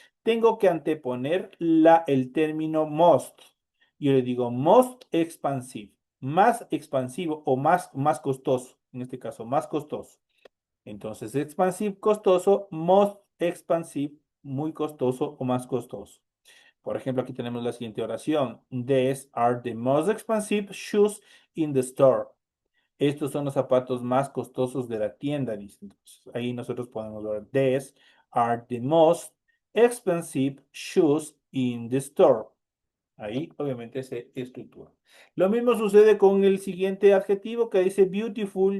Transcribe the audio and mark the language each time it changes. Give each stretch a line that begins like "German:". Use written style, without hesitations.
Spanish: Tengo que anteponer el término most. Yo le digo most expansive, más expansivo o más costoso, en este caso, más costoso. Entonces, expansive, costoso, most expansive, muy costoso o más costoso. Por ejemplo, aquí tenemos la siguiente oración.
English: These are the most expensive shoes in the store.
Spanish: Estos son los zapatos más costosos de la tienda, dice. Entonces, ahí nosotros podemos ver,
English: these are the most expensive shoes in the store.
Spanish: Ahí obviamente se estructura. Lo mismo sucede con el siguiente adjetivo que dice beautiful.